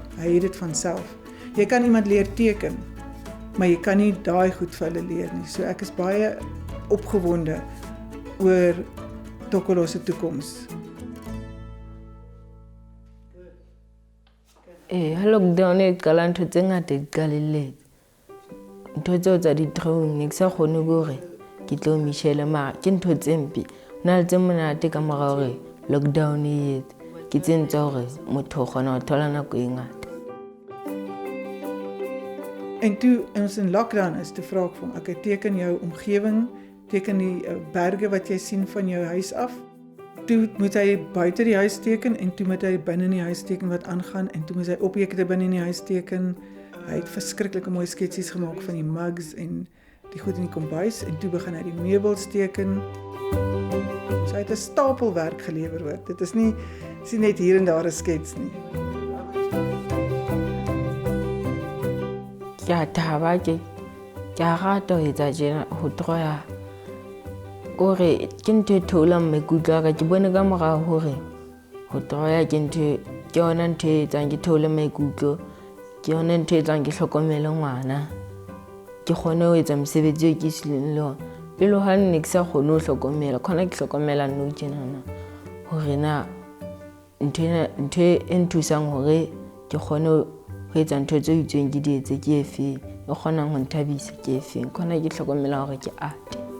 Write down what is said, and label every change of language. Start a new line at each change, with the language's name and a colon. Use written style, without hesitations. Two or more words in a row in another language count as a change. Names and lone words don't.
Afrikaans: Hy het dit van self. Jy kan iemand leer teken, maar jy kan nie daai goed vir hulle leer nie. So ek is baie opgewonde oor Tokolo se toekoms.
Southern Sotho: Lockdown e qala ntho tse ngata di qalelletse. Ntho tseo tsa di-drawing ne ke sa kgone gore ke tlo Michelle mara ke ntho tse mpe. Hona le tse monate ka mora hore lockdown e etse. Ke tse ntse hore motho o kgona ho thola nako e ngata.
Afrikaans: En toe ons in lockdown is, toe vra ek vir hom, ek teken jou omgewing, teken die berge wat jy sien van jou huis af. Toe moet hy buite die huis teken en toe moet hy binne in die huis teken wat aangaan en toe moet hy objekte binne in die huis teken. Hy het verskriklike mooi sketsies gemaak van die mugs en die goed in die kombuis en toe begin hy die meubels teken. So hy het 'n stapel werk gelewer hoor. Dit is nie net hier en daar 'n skets nie. Ja,
Southern Sotho: thaba ke rata ho etsa tjena ho troya gore ke ntho e theolang maikutlo a ka ke bone ka mora hore ho troya ke yona ntho e etsang ke theole maikutlo ke yona ntho e etsang ke hlokomele ngwana ke kgone ho etsa mosebetsi o ke sileng le ona pele ha nne ke sa kgone ho hlokomela khona ke hlokomela nou tjenana hore na ntho e nthusang hore ke kgone ho etsa ntho tse itseng ke di etse ke efeng e kgonang ho nthabisa ke efeng khona ke hlokomela hore ke ate.